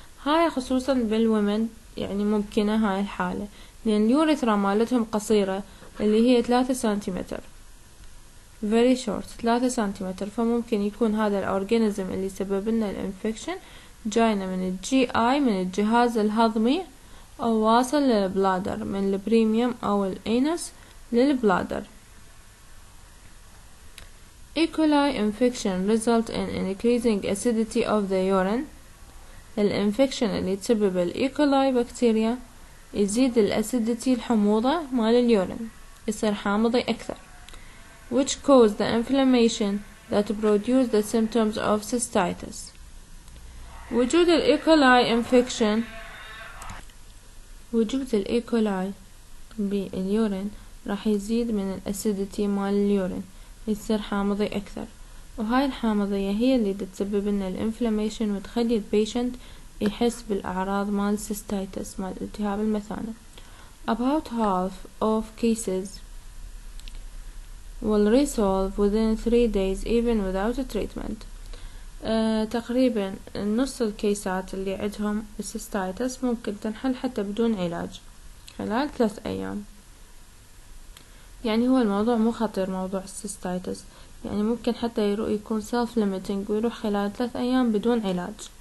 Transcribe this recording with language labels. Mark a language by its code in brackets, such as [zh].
[ar] هاي خصوصا بالومن يعني ممكنة هاي الحالة، لان اليوريثرا مالتهم قصيرة اللي هي 3 سنتيمتر، [en] very short [ar] 3 سنتيمتر. فممكن يكون هذا الأورجانيزم اللي سبب لنا الانفكشن جاينا من الجي اي، من الجهاز الهضمي أو واصل للبلادر من البريميوم أو الأنس للبلادر. [en] E. coli infection result in increasing acidity of the urine. [ar] الانفكشن اللي تسبب ال E. coli بكتيريا يزيد الأسيديتي الحموضة مال اليورين، يصير حامضي أكثر، [en] which cause the inflammation that produce the symptoms of cystitis. [ar] وجود ال E. [en] coli infection، [ar] وجود ال [en] E. [ar] coli باليورين راح يزيد من الأسيديتي مال اليورين، يصير حامضي أكثر، وهاي الحامضية هي اللي تسبب لنا الانفلاميشن وتخلي البيشنت يحس بالأعراض مال cystitis مال التهاب المثانة. [en] About half of cases will resolve within 3 days even without a treatment. [ar] تقريبا نص الكيسات اللي عندهم cystitis ممكن تنحل حتى بدون علاج خلال 3 أيام. يعني هو الموضوع مو خطير موضوع cystitis، يعني ممكن حتى يكون [en] self limiting [ar] ويروح خلال 3 أيام بدون علاج.